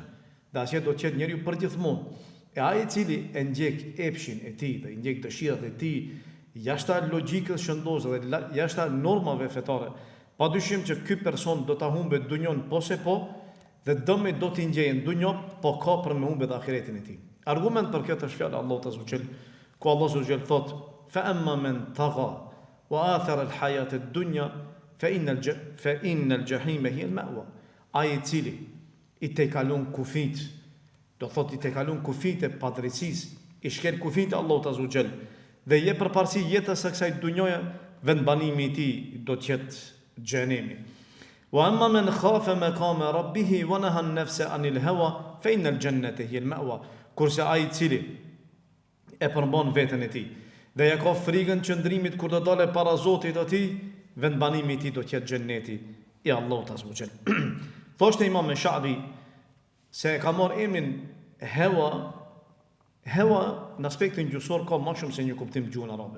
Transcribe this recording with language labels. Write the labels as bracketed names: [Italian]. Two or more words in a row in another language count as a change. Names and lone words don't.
[Albanian] Dhe asaj do të jetë njeriu përgjithmonë. E ai i cili e ndjek epshin e tij dhe i ndjek dëshirat e tij jashta logjikës shëndoze dhe jashta normave fetare, padyshim që ky person do ta humbë dunjon po se po, dhe dëmi do t'i ngjejnë dunjo, po ka për me humbë dhe ahiretin e tij. Argument për këtë është fjala [Arabic] الله عز وجل, [Albanian] ku [Arabic] الله عز وجل [Albanian] thotë: [Arabic] "فأما من طغى وآثر الحياة الدنيا فإن الجحيم هي المأوى." [Albanian] Ai i cili i tekalon kufit, do thotë i tekalon kufit e padrejtisë, i shkel kufit [Arabic] الله عز وجل [Albanian] dhe je përparësi jetës së kësaj dunjoje, vendbanimi i tij do të jetë xhenemi. [Arabic] وأما من خاف مقام ربه ونهى النفس عن الهوى فإن الجنة هي المأوى. [Albanian] Kurse ai i cili e përmban veten e tij dhe ja ka frikën qëndrimit kur do dalë para Zotit të tij, vendbanimi i tij do të jetë xheneti i Allahut [Arabic] عز وجل. [Albanian] Thoshte Imam Shabi se ka marrë emrin hewa në aspektin gjuhësor ka më shumë se një kuptim në gjuhën arabe.